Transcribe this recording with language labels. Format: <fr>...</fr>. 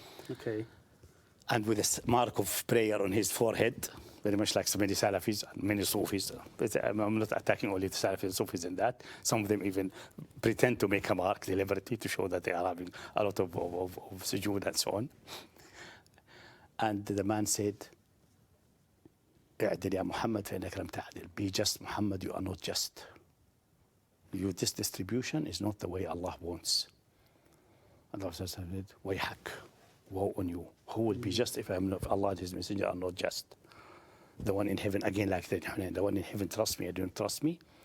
<en>Okay. And with a mark of prayer on his forehead, very much like so many Salafis and many Sufis. I'm not attacking only the Salafis and Sufis in that. Some of them even pretend to make a mark deliberately to show that they are having a lot of sujood and so on. And the man said,</en> <ar>اعدل يا محمد فإنك لم تعدل.</ar> <en>Be just, Muhammad, you are not just. This distribution is not the way Allah wants. And Allah said,</en> <ar>ويحك,</ar> <en>woe on you. Who will be just if Allah and His Messenger are not just? The one in heaven, again like that, the one in heaven trusts me, I don't trust me.</en>